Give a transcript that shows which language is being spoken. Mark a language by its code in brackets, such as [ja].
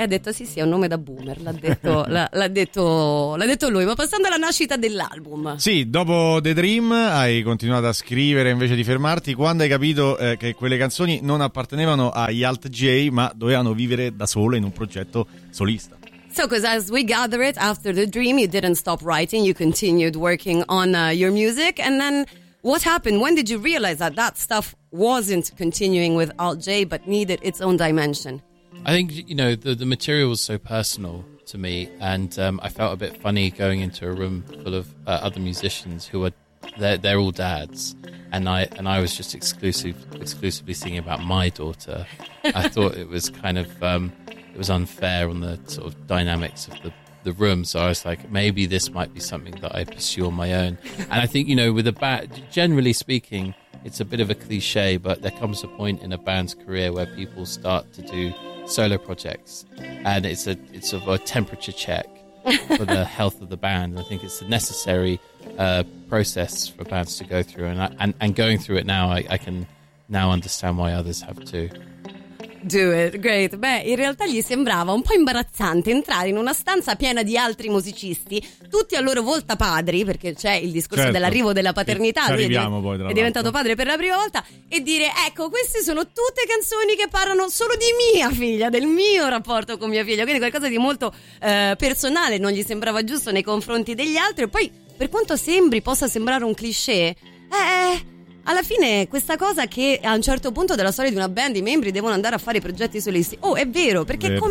[it] E ha detto, sì, è un nome da boomer, l'ha detto lui. Ma passando alla nascita dell'album. Sì, dopo The Dream hai continuato a scrivere invece di fermarti. Quando hai capito che quelle canzoni non appartenevano agli Alt J, ma dovevano vivere da sole in un progetto solista? [en] So, because as we gather it, after The Dream, you didn't stop writing, you continued working on your music, and then what happened? When did you realize that that stuff wasn't continuing with Alt J but needed its own dimension? I think, you know, the material was so personal to me, and I felt a bit funny going into a room full of other musicians who were, they're all dads, and I was just exclusively singing about my daughter. I thought it was kind of, it was unfair on the sort of dynamics of the room, so I was like, maybe this might be something that I pursue on my own. And I think, you know, with a band, generally speaking, it's a bit of a cliche, but there comes a point in a band's career where people start to do solo projects, and it's a temperature check for the health of the band. I think it's a necessary process for bands to go through, and going through it now, I can now understand why others have to. Do it, great. [it] Beh, in realtà gli sembrava un po' imbarazzante entrare in una stanza piena di altri musicisti, tutti a loro volta padri, perché c'è il discorso, certo, dell'arrivo della paternità, lui è diventato padre per la prima volta, e dire: ecco, queste sono tutte canzoni che parlano solo di mia figlia, del mio rapporto con mia figlia, quindi qualcosa di molto personale, non gli sembrava giusto nei confronti degli altri. E poi, per quanto sembri, possa sembrare un cliché, alla fine questa cosa che a un certo punto della storia di una band i membri devono andare a fare i progetti solisti, è vero, perché vero.